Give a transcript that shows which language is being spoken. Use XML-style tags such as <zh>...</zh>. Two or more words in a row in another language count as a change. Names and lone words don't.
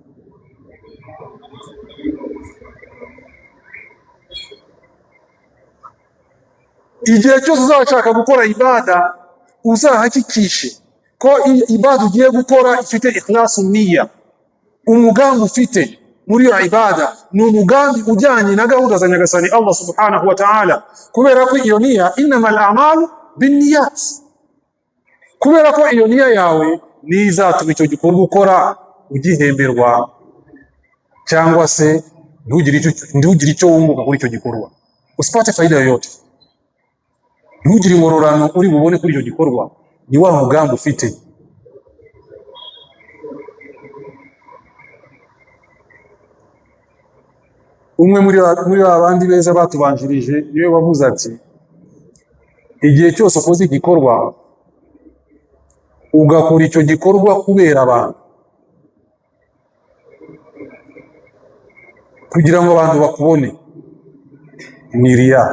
<rw>Igihe cyose uzashaka gukora ibada uzahakikishe ko ibada ugiye gukora ifite ikhlasu niyya. Umugambi ufite muri iyo ibada ni umugambi ujyanye na gahunda za Nyagasani Allah</rw> <ar>سبحانه وتعالى,</ar> <rw>kubera ko iyo niyya</rw> <ar>إنما الأعمال بالنيات.</ar> <rw>Kubera ko iyo niyya yawe ni izatuma icyo gikorwa ukora ugihemberwa, cyangwa se ntugire icyo wunguka kuri icyo gikorwa,</rw> <sw>usipate faida yoyote,</sw> <rw>ntugire ingororano uri bubone kuri icyo gikorwa. Ni wa mugambi ufite. Umwe muri abandi beza batubanjirije niwe wavuze ati, igihe cyose ukoze igikorwa ugakora icyo gikorwa kubera abantu, kugira ngo abantu bakubone, ni riya.</rw>